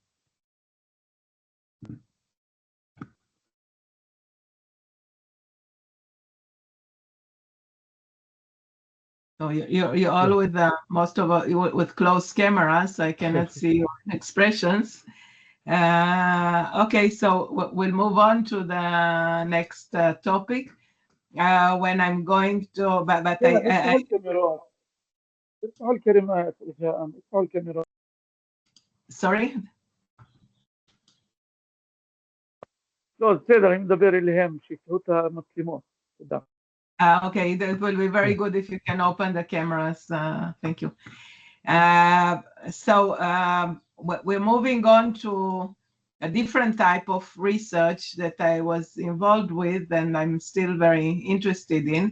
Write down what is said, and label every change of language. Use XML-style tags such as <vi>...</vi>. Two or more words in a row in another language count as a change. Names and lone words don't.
<en>So you're all with most of with closed cameras, so I cannot see your expressions. Okay, so we'll move on to the next topic. When I'm going to, but</en> <ar>افتحوا الكاميرات افتحوا الكاميرات رجاء افتحوا الكاميرات</ar> <en>sorry.</en> <he>לא, בסדר, אני מדבר אליהם, שיפתחו את המצלמות. תודה.</he> <en>Okay, that will be very good if you can open the cameras. Thank you. So we're moving on to a different type of research that I was involved with and I'm still very interested in.</en>